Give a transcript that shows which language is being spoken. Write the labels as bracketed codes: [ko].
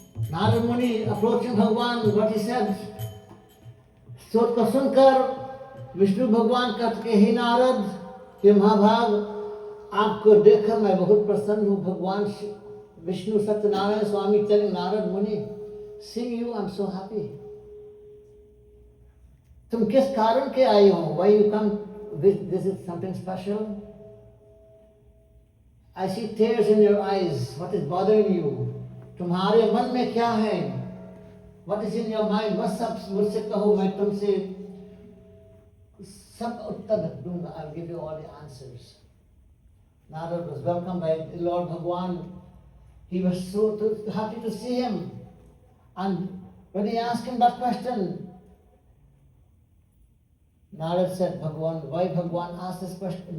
[hi] नारद मुनि approaching भगवान, [en] what he said, [hi] स्रोत को सुनकर विष्णु भगवान कहते हे नारद, हे महाभाग, आपको देखकर मैं बहुत प्रसन्न हूँ। भगवान [en] Vishnu Satyanarayana Swami telling Narad Muni, seeing you, I'm so happy. [hi] तुम किस कारण के आए हो? [en] Why you come? This is something special. I see tears in your eyes. What is bothering you? [hi] तुम्हारे मन में क्या है? [en] What is in your mind? [hi] बस सब मुझसे कहो, मैं तुमसे सब उत्तर दूंगा. [en] I'll give you all the answers. Narad was welcomed by Lord Bhagwan. He was so happy to see him. And when he asked him that question, Narad said, Bhagwan, why Bhagwan asked this question?